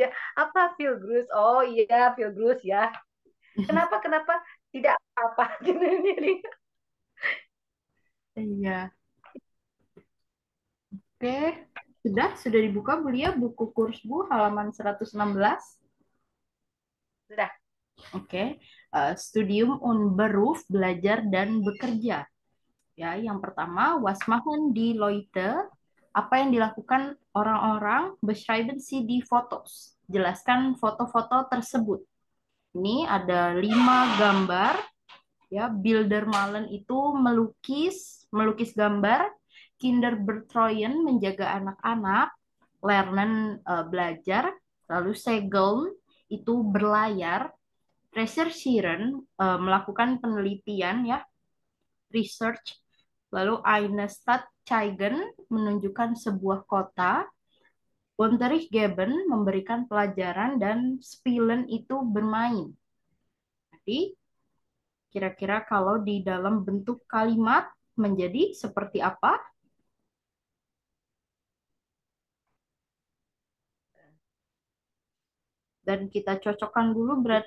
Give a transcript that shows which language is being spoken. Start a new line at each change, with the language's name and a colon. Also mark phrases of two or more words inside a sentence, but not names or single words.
Indonesian: Apa feel Grus? Oh iya, feel Grus ya. Kenapa tidak apa jadi Iya, oke. Sudah dibuka Bu Lia buku kurs Bu halaman 116. sudah. Oke.
German: Studium und Beruf,
Indonesian: belajar dan bekerja. Ya, yang pertama,
German: was machen die Leute?
Indonesian: Apa yang dilakukan orang-orang?
German: Beschreiben Sie die Fotos.
Indonesian: Jelaskan foto-foto tersebut. Ini ada 5 gambar. Ya, Bildermalen itu melukis, melukis gambar. Kinderbetreuen menjaga anak-anak. Lernen belajar. Lalu Segeln itu berlayar. Recherchieren melakukan penelitian ya, research. Lalu
German: eine Stadt zeigen
Indonesian: menunjukkan sebuah kota.
German: Unterricht geben
Indonesian: memberikan pelajaran dan spielen itu bermain. Jadi kira-kira kalau di dalam bentuk kalimat menjadi seperti apa? Dan kita cocokkan dulu berarti